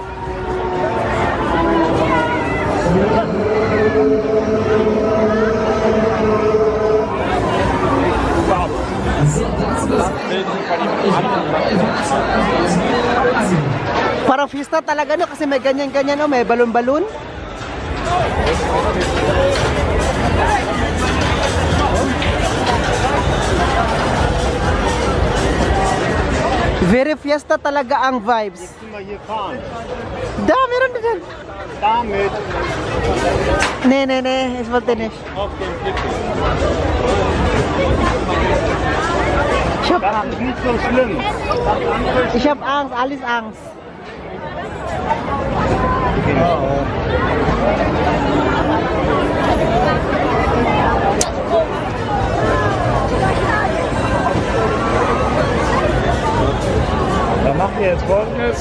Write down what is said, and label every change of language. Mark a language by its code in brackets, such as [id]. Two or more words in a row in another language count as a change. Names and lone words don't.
[tl] Parang fiesta talaga no kasi may ganyan-ganyan no, may balon-balon. Very fiesta talaga ang vibes. [de] Jetzt sind wir hier fahren. Da, [tl] meron na dyan. [de] Damit Ne, ich wollte nicht. auf den Gipfel. Ich hab Das Angst. ist nicht so schlimm. Das andere ist Ich hab Angst, alles Angst. Dann macht ihr jetzt Folgendes.